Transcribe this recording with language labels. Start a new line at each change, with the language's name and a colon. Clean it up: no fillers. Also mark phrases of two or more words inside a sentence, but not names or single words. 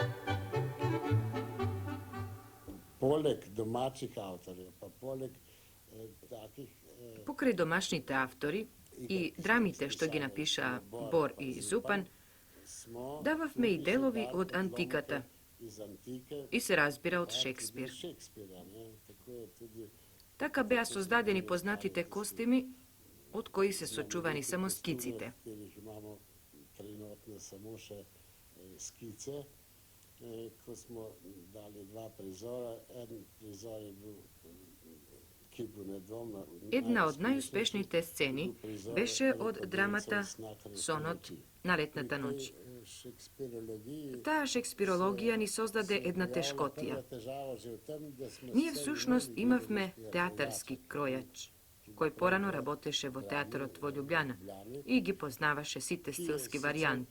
Slovenian: Poleg domačih avtorjev, pa poleg
Macedonian: Покрај домашните автори и драмите што ги напиша Бор и Зупан, дававме и делови од антиката и се разбира од Шекспир. Така беа создадени познатите костими, од кои се сочувани само скиците.
Slovenian: Trenutno samo še skice, ko smo dali dva prizora. En prizor je bil, ki bo nedvomno...
Macedonian: Една од најуспешните сцени беше од драмата Сонот на летната ноќ. Таа шекспирологија ни создаде една тешкотија. Ние всушност имавме театарски кројач, кој порано работеше во театарот во Љубљана и ги познаваше сите стилски варијанти.